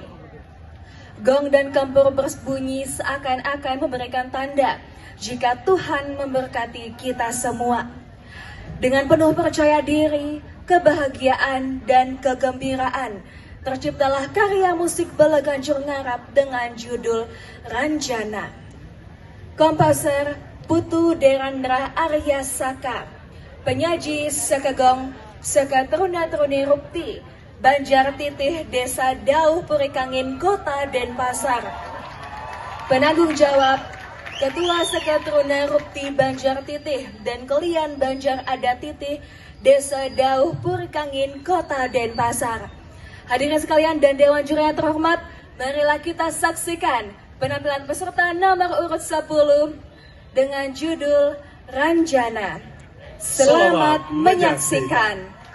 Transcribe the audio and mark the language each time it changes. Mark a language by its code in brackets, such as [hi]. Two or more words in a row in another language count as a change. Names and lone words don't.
[id] Gong dan kempur berbunyi seakan-akan memberikan tanda jika Tuhan memberkati kita semua. Dengan penuh percaya diri, kebahagiaan, dan kegembiraan, terciptalah karya musik Belaganjur Ngarap dengan judul Ranjana. Komposer Putu Derandra Arya Saka, penyaji Sekegong, Seka Teruna-Teruni Rupti, Banjar Titih, Desa Dauh Purikangin, Kota Denpasar. Penanggung jawab Ketua Seka Teruna Rupti Banjar Titih dan Kelian Banjar Adat Titih, Desa Dauh Purikangin, Kota Denpasar. Hadirin sekalian dan Dewan Juri yang terhormat, marilah kita saksikan penampilan peserta nomor urut 10 dengan judul Ranjana. Selamat menyaksikan.